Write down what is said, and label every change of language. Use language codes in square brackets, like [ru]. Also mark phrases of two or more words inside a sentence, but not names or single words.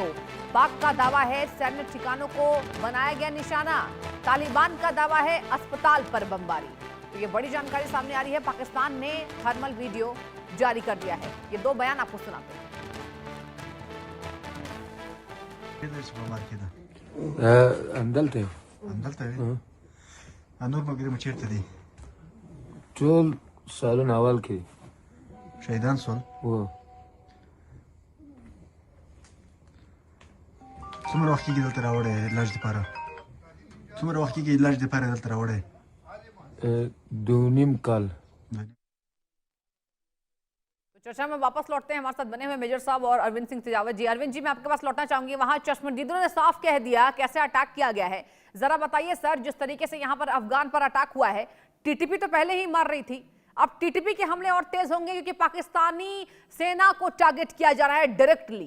[hi] पाक का दावा है सैन्य ठिकानों को बनाया गया निशाना, तालिबान का दावा है अस्पताल पर बमबारी। तो ये बड़ी जानकारी सामने आ रही है, पाकिस्तान ने थर्मल वीडियो जारी कर दिया है। ये दो बयान आपको सुनाते हैं। Andalta. Anur magri machirta di. [ps] ټول سالون اول کې شهیدان سول. و څومره وخت کې دلته راوړې علاج لپاره؟ څومره وخت کې علاج لپاره دلته راوړې؟ 2.5 کال. [hi] चर्चा में वापस लौटते हैं, हमारे साथ बने हुए मेजर साहब और अरविंद सिंह सिजावत जी। अरविंद जी, मैं आपके पास लौटना चाहूंगी। वहां चश्मदीदों ने साफ कह दिया कैसे अटैक किया गया है, जरा बताइए सर। जिस तरीके से यहाँ पर अफगान पर अटैक हुआ है, टीटीपी तो पहले ही मार रही थी, अब टीटीपी के हमले और तेज होंगे क्योंकि पाकिस्तानी सेना को टारगेट किया जा रहा है डायरेक्टली।